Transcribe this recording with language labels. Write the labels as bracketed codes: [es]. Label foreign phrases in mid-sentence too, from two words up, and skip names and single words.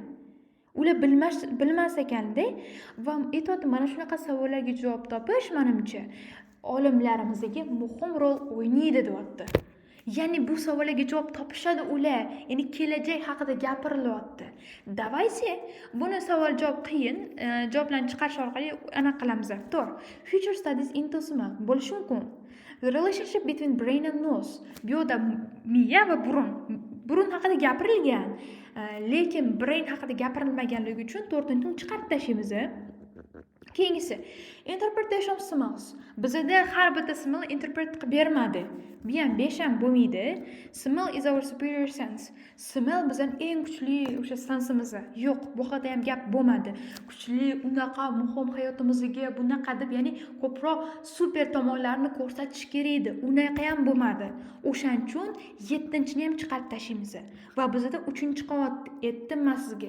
[uz] Ular bilmas ekanda va aytayapti, mana shunaqa savollarga javob topish menimcha olimlarimizga muhim rol o'ynaydi deyapti. Ya'ni bu savollarga javob topishadi ular, ya'ni kelajak haqida gapirilyapti. Davaysi buni savol-javob qiyin, javoblarni chiqarish orqali anaqa qilamiz. To'g'ri. [en] Future studies into smell [uz] bo'lishi mumkin. [en] The relationship between brain and nose. [uz] Bu yerda miya va burun haqida gapirilgan, lekin brain haqida gapirilmaganligi uchun 4-ni chiqarib tashlaymiz. Keyingisi, [en] interpretation of smells. [uz] Bizda har bitta [en] smell interpret [uz] qilib bermadi. Bu ham 5 ham bo'lmaydi. [en] Smell is our superior sense. [uz] Smell bizning eng kuchli o'sha sensimiz. Yo'q, bu haqida ham gap bo'lmadi. Kuchli, unaqa muhim hayotimizga bunaqa deb, ya'ni ko'proq super tomonlarni ko'rsatish kerak edi. Unaqa ham bo'lmadi. O'shaning uchun 7-ni ham chiqarib tashlaymiz. Va bizda 3-qavat aytdim men sizga.